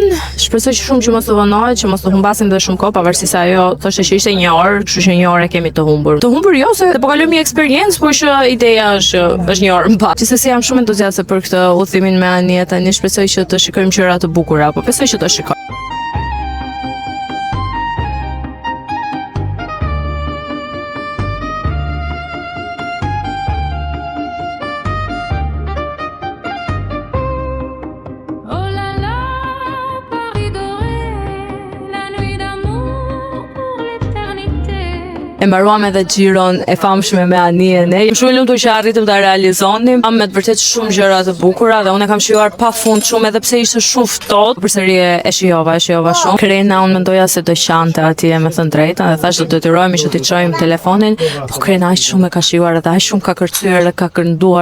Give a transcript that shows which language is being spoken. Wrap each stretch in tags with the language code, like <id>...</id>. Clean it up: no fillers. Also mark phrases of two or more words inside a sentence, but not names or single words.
<sq>Shpresoj që shumë që mos të vonohet, që mos të humbasim dhe shumë kohë, pavarësisht se ajo thoshte që ishte 1 orë, kështu që 1 orë kemi të humbur. Të humbur jo, se po kalojmë një eksperiencë, por që ideja është 1 orë më pas. Gjithsesi jam shumë entuziazmuar flasë për këtë udhëtimin me Anie tani, shpresoj që të shikojmë gjëra të bukura, po besoj që të shikojmë.</sq> <fr>Oh là là, Paris doré, la nuit d'amour pour l'éternité.</fr> <sq>E mbaruam edhe xhiron e famshme me Anien. Jam shumë e lumtur që arritëm ta realizonim. Kam me të vërtet shumë gjëra të bukura dhe unë e kam shijuar pafund shumë edhe pse ishte shumë ftohtë. Përsëri e shijova shumë. Krena unë mendoja se do qante atje, me thënë drejtën, dhe thash do detyrohemi që t'i çojmë telefonin, po Krena aq shumë e ka shijuar edhe aq shumë ka kërcyer dhe ka kënduar.</sq>